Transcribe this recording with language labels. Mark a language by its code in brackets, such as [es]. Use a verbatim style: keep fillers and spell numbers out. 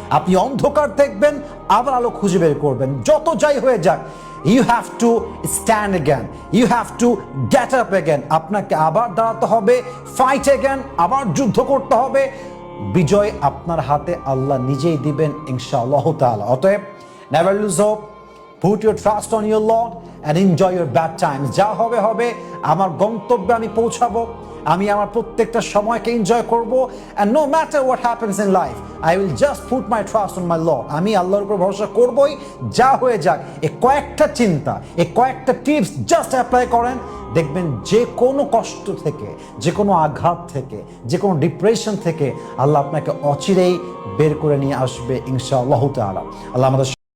[bn] আপনি অন্ধকার দেখবেন, আবার আলো খুঁজে বের করবেন, যত যাই হয়ে যাক, [en] You have to stand again, you have to get up again. [bn] আপনাকে আবার দাঁড়াতে হবে, [en] fight again, [bn] আবার যুদ্ধ করতে হবে, বিজয় আপনার হাতে আল্লাহ নিজেই দিবেন ইনশাআল্লাহ তাআলা। [en] অতএব never lose hope, put your trust on your Lord and enjoy your bad times. [bn] যা হবে হবে, আমার গন্তব্যে আমি পৌঁছাবো, আমি আমার প্রত্যেকটা সময়কে এনজয় করব, [en] and no matter what happens in life I will just put my trust on my Lord. [bn] আমি আল্লাহর উপর ভরসা করবই, যা হয়ে যাক। এই কয়েকটা চিন্তা, এই কয়েকটা টিপস [en] just apply করেন, [bn] দেখবেন যে কোনো কষ্ট থেকে, যে কোনো আঘাত থেকে, যে কোনো ডিপ্রেশন থেকে আল্লাহ আপনাকে অচিরেই বের করে নিয়ে আসবে ইনশাআল্লাহ তাআলা। আল্লাহ আমাদের